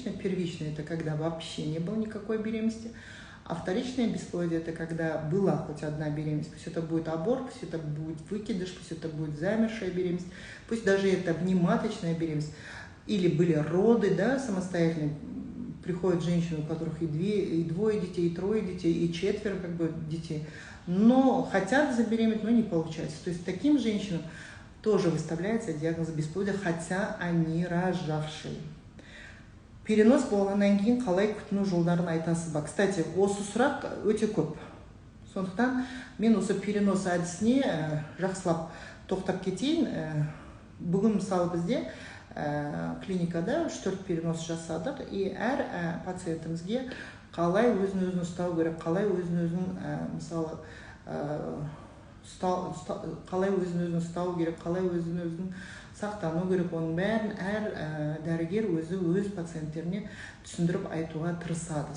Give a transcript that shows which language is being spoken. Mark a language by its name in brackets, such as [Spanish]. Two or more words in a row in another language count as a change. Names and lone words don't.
[Russian] Первичное – это когда вообще не было никакой беременности, А вторичное бесплодие – это когда была хоть одна беременность, пусть это будет аборт, пусть это будет выкидыш, пусть это будет замершая беременность, пусть даже это внематочная беременность, или были роды, да, самостоятельные, приходят женщины, у которых и двое детей, и трое детей, и четверо как бы детей, но хотят забеременеть, но не получается. То есть таким женщинам тоже выставляется диагноз бесплодия, хотя они рожавшие. [Kazakh] Перенос болғаннан кейін қалай күтіну жолдарын айтасыз ба? Кстати, осы сұрақ өте көп. Сондықтан мен осы перенос әдісіне жақсылап тоқтап кетейін. Бүгін мысалы бізде клиникада 3-4 перенос жасадық, и әр пациентімізге қалай өзін ұстау керек, қалай өзін мысалы қалай өзін ұстау керек, қалай өзін сақтану керек, оның бәрін әр дәрігер өз пациенттеріне түсіндіріп айтуға тырысады.